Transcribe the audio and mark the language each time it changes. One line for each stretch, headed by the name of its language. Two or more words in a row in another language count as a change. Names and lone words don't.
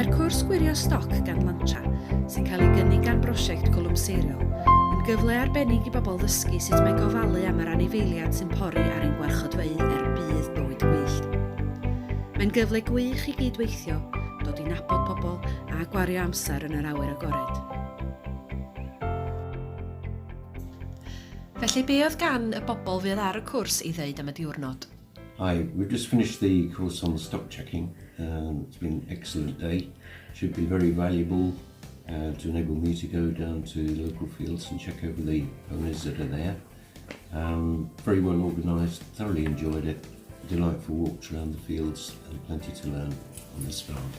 Welsh: cwrs gwirio stoc gan Lantra, sy'n cael ei gynnig gan brosiect Cwlwm Seiriol, yn gyfle arbennig i bobl ddysgu sut mae gofalu am yr anifeiliaid sy'n pori ar ein gwarchodfeydd bydd bywyd gwyllt. Mae'n gyfle gwych i gydweithio, dod i nabod pobl a gwario amser yn yr awyr agored. Felly be oedd gan y bobl fydd ar y cwrs i ddeud am y diwrnod?
English: Hi, we've just finished the course on stock checking. It's been an excellent day. Should be very valuable to enable me to go down to local fields and check over the ponies that are there. Very well organised, thoroughly enjoyed it. Delightful walks around the fields and plenty to learn on this farm.